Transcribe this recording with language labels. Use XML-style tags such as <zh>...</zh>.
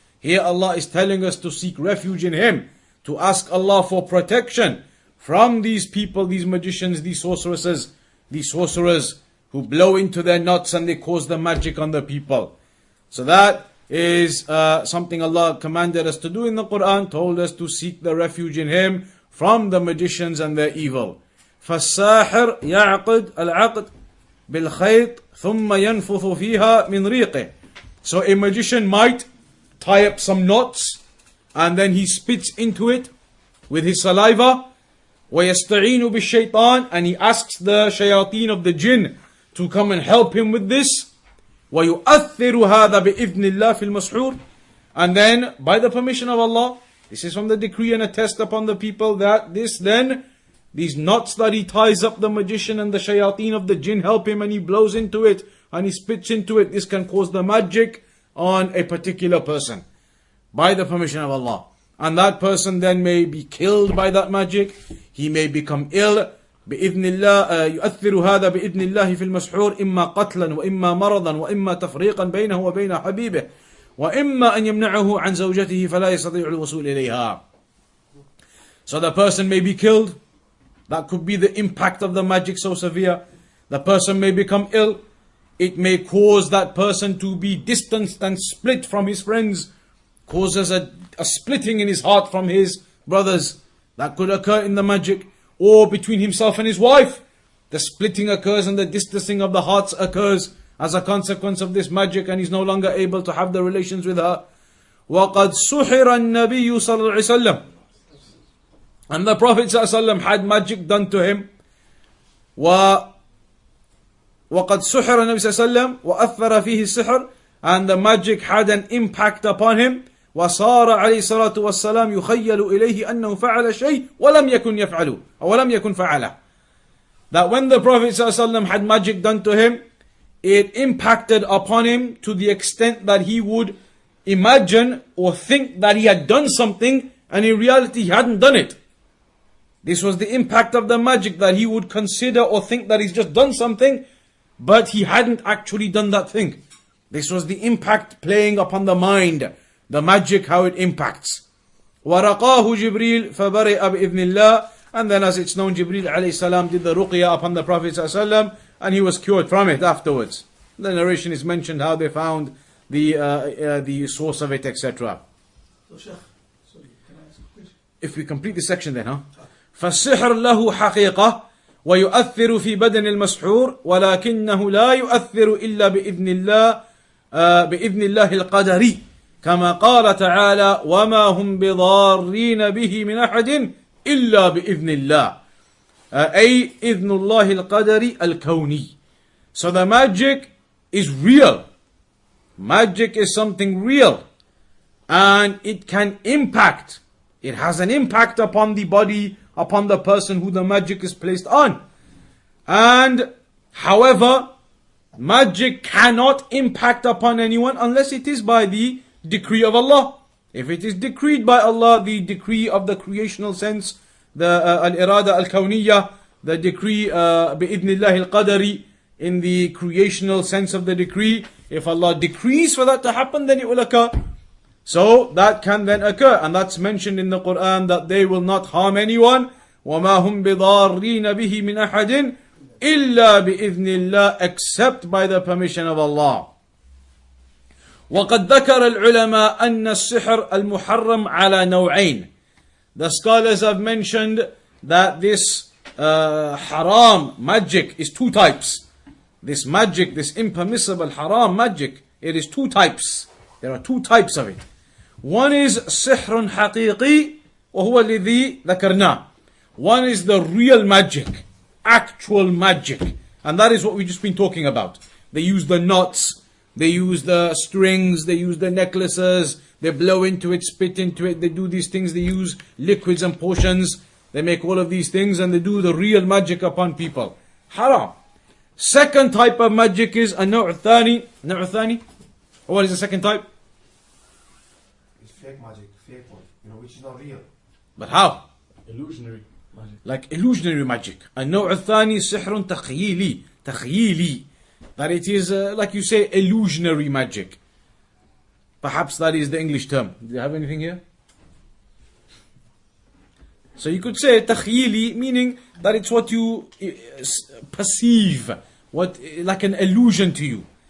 <en>Here Allah is telling us to seek refuge in Him, to ask Allah for protection from these people, these magicians, these sorceresses, these sorcerers who blow into their knots and they cause the magic on the people. So that is something Allah commanded us to do in the Quran, told us to seek the refuge in Him from the magicians and their evil.</en> <ar>فالساحر يعقد العقد بالخيط ثم ينفث فيها من ريقه.</ar> <en>So a magician might tie up some knots and then he spits into it with his saliva,</en> <ar>وَيَسْتَعِينُ بِالشَّيْطَانِ,</ar> <en>and he asks the shayateen of the jinn to come and help him with this.</en> <ar>وَيُؤَثِّرُ هَذَا بِإِذْنِ اللَّهِ فِي الْمَسْحُورِ,</ar> <en>and then by the permission of Allah, this is from the decree and a test upon the people, that this then, these knots that he ties up the magician and the shayateen of the jinn help him, and he blows into it and he spits into it, this can cause the magic on a particular person by the permission of Allah. And that person then may be killed by that magic, he may become ill.</en> <ar>بإذن الله يؤثر هذا بإذن الله في المسحور إما قتلا وإما مرضا وإما تفريقا بينه وبين حبيبه وإما أن يمنعه عن زوجته فلا يستطيع الوصول إليها.</ar> <en>So the person may be killed. That could be the impact of the magic so severe. The person may become ill. It may cause that person to be distanced and split from his friends. Causes a splitting in his heart from his brothers. That could occur in the magic. Or between himself and his wife. The splitting occurs and the distancing of the hearts occurs as a consequence of this magic, and he's no longer able to have the relations with her.</en> <ar>وَقَدْ سُحِرَ النَّبِيُّ صَلَّى اللَّهُ عَلَيْهِ وسلم.</ar> <en>And the Prophet ﷺ had magic done to him.</en> <ar>وَقَدْ سُحِرَ النَّبِيُّ صلى الله عليه وسلم وَأَثَّرَ فِيهِ السِّحْرِ,</ar> <en>and the magic had an impact upon him.</en> <ar>وصار عليه الصلاة والسلام يخيل إليه أنه فعل شيء ولم يكن يفعله أو ولم يكن فعله.</ar> <en>That when the Prophet ﷺ had magic done to him, it impacted upon him to the extent that he would imagine or think that he had done something, and in reality he hadn't done it. This was the impact of the magic, that he would consider or think that he's just done something, but he hadn't actually done that thing. This was the impact playing upon the mind. The magic, how it impacts.</en> <ar>وَرَقَاهُ جِبْرِيلٌ فَبَرِئَ بِإِذْنِ اللَّهِ,</ar> <en>and then as it's known, Jibreel alayhi salam did the ruqya upon the Prophet sallallahu, and he was cured from it afterwards. The narration is mentioned how they found the source of it, etc. So Sheikh, sorry, can I ask a question? If we complete this section then,</en> <ar>فَالسِّحْرُ لَهُ حَقِيقَةٌ وَيُؤَثِّرُ فِي بَدَنِ الْمَسْحُورِ وَلَكِنَّهُ لَا يُؤَثِّرُ إِلَّا بِإِذْنِ اللَّهِ الْقَدَرِ كما قال تعالى وما هم بضارين به من أحد إلا بإذن الله أي إذن الله القدري الكوني.</ar> <en>So the magic is real. Magic is something real, and it can impact. It has an impact upon the body, upon the person who the magic is placed on. And however, magic cannot impact upon anyone unless it is by the decree of Allah. If it is decreed by Allah, the decree of the creational sense, the al-irada al-kawniyya, the decree bi-idhnillah al-qadari, in the creational sense of the decree, if Allah decrees for that to happen, then it will occur. So that can then occur, and that's mentioned in the Quran, that they will not harm anyone.</en> <ar>وَمَا هُمْ بِضَارِّينَ بِهِ مِنْ أَحَدٍ إِلَّا بِإِذْنِ اللَّهِ,</ar> <en>except by the permission of Allah.</en> <ar>وقد ذكر العلماء أن السحر المحرم على نوعين.</ar> <en>The scholars have mentioned that this haram magic is two types. This magic, this impermissible haram magic, it is two types. There are two types of it. One is</en> <ar>سحر حقيقي وهو الذي ذكرناه.</ar> <en>One is the real magic, actual magic, and that is what we've just been talking about. They use the knots, they use the strings, they use the necklaces, they blow into it, spit into it, they do these things, they use liquids and potions, they make all of these things, and they do the real magic upon people. Haram. Second type of magic is</en> <ar>النوع الثاني.</ar> <en>What is the second type? It's fake magic, fake one, which is not real. But how? Illusionary magic. Like illusionary magic.</en> <ar>النوع الثاني سحر تخييلي.</ar> <en>That it is, like you say, illusionary magic. Perhaps that is the English term. Do you have anything here? So you could say takhyili, meaning that it's what you perceive, like an illusion to you.</en>